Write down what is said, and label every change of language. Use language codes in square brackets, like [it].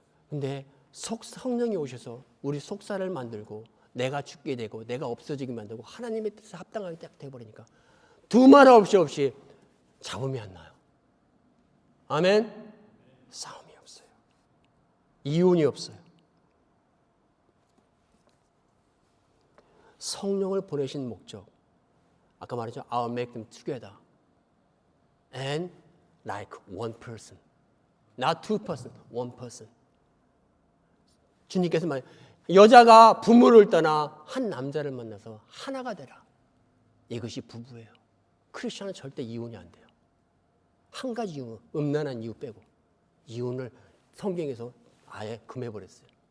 [ko] 근데 성령이 오셔서 우리 속사를 만들고 내가 죽게 되고 내가 없어지게 만들고 하나님의 뜻에 합당하게 딱 되어버리니까 두말 없이 잡음이 안 나요. 아멘. 싸움이 없어요. 이혼이 없어요. 성령을 보내신 목적, 아까 말했죠. [en] I'll make them together and like one person, not two person, one person. [ko] 주님께서 말해요. 여자가 부모를 떠나 한 남자를 만나서 하나가 되라. 이것이 부부예요. 크리스천은 절대 이혼이 안 돼요. 한 가지 이유, 음란한 이유 빼고 이혼을 성경에서 아예 금해버렸어요.